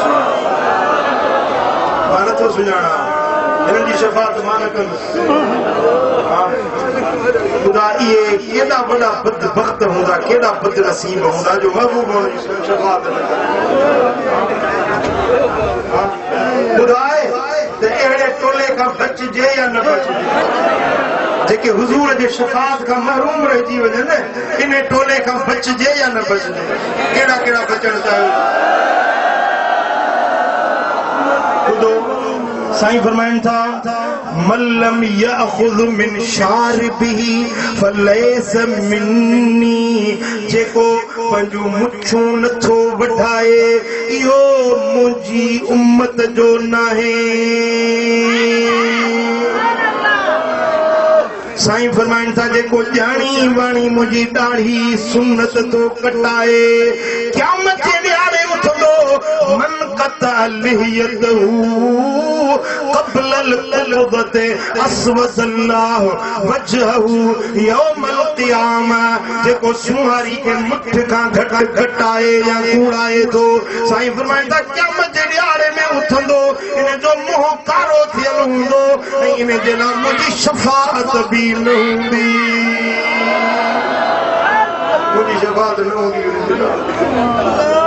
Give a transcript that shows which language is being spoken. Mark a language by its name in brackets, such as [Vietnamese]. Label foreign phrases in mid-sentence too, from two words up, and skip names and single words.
[Sindhi] नथो सुञाणा हिननि जी शफाअत मां न कंदुसि ख़ुदा इहे केॾा वॾा बदबख्त हूंदा केॾा बदनसीब हूंदा जो महबूब जी शफाअत न कंदा ॿुधाए त अहिड़े टोले खां बचिजे या न बचिजे जेके हुज़ूर जे शफाअत खां महरूम रहिजी वञनि इन टोले खां बचिजे या न बचिजे कहिड़ा कहिड़ा बचण चाहियो ॿुधो साईं फरमाइनि था [Arabic] من لم يأخذ من شاربه فليس مني [Sindhi] जेको पंहिंजूं मुछूं नथो वढाए इहो मुंहिंजी उम्मत जो नाहे साईं फरमाइनि था जेको ॼाणी वाणी मुंहिंजी ॾाढ़ी सुन्नत तो कटाए क़यामत जे ॾियारे उथंदो [Arabic] من قطع لحيته قبل القبضة أسود الله وجهه يوم القيامة [Sindhi] जेको सुहारी के मुठ खां घटाए या कूड़ाए थो साईं फरमाइनि था क़यामत जे ॾियारे में उथंदो इन जो मुंहुं कारो थियल हूंदो ऐं इन जे लाइ मुंहिंजी शफाअत बि न हूंदी मुंहिंजी शफाअत न हूंदी